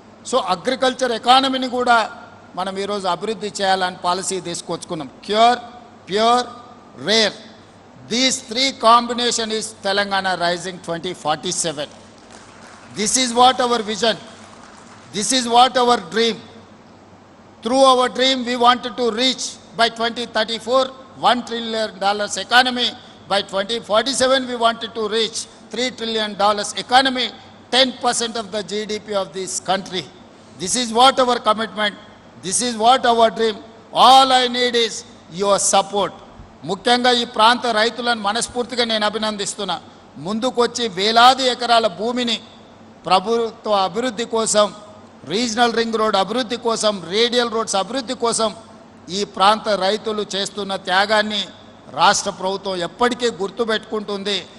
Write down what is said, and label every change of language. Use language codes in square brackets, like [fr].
[te] So agriculture ఎకానమీని కూడా మనం ఈరోజు అభివృద్ధి చేయాలని policy తీసుకొచ్చుకున్నాం. [en] Cure, pure, rare, these three combination is Telangana rising 2047. This is what our vision, this is what our dream. Through our dream, we wanted to reach by 2034 $1 trillion economy. By 2047, we wanted to reach $3 trillion economy, 10% of the GDP of this country. This is what our commitment, this is what our dream. All I need is your support. [te] ముఖ్యంగా ఈ ప్రాంత రైతులను మనస్ఫూర్తిగా నేను అభినందిస్తున్నా. ముందుకొచ్చి వేలాది ఎకరాల భూమిని ప్రభుత్వ అభివృద్ధి కోసం, రీజనల్ రింగ్ రోడ్ అభివృద్ధి కోసం, రేడియల్ రోడ్స్ అభివృద్ధి కోసం ఈ ప్రాంత రైతులు చేస్తున్న త్యాగాన్ని రాష్ట్ర ప్రభుత్వం ఎప్పటికీ గుర్తుపెట్టుకుంటుంది.